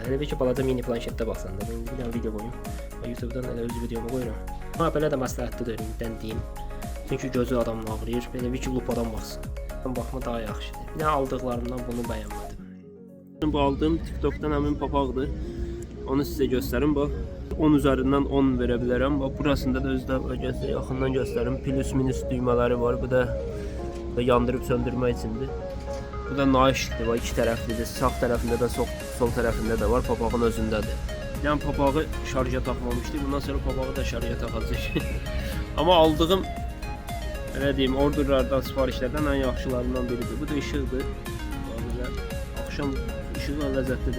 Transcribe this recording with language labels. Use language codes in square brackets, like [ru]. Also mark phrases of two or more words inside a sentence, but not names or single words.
[az] Hele bir ki balaca mini planşetdə baxsan da ben bir dənə video qoyum. YouTube'dan elə öz videomu qoyuram. Amma belə də məsləhətlidir ümiddən deyim. Çünki gözü adamın ağrıyır. Belə bir ki lupadan baxsın. Baxma daha yaxşıdır. Bir də aldıqlarımdan bunu bəyənmədim. Bu aldığım TikTok'dan həmin papaqdır. Onu sizə göstərim bax. [tr] 10 üzerinden 10 verebilirim. Bak burasında da özde yakından göstereyim. Plus minus düğmeleri var. Bu da yandırıp söndürme içindir. [az] Bu da naişdir. Bak iki tərəflidir. Sağ tərəfində də sol tərəfində də var. Papağın özündədir. Yəni papağı şarja takmamışdı. Bundan sonra papağı da şarja takacaq. Amma aldığım elə deyim orderlardan, sifarişlərdən ən yaxşılarından biridir. Bu da işıqdır. [tr] Böyle akşam ışığı ləzzətlidir.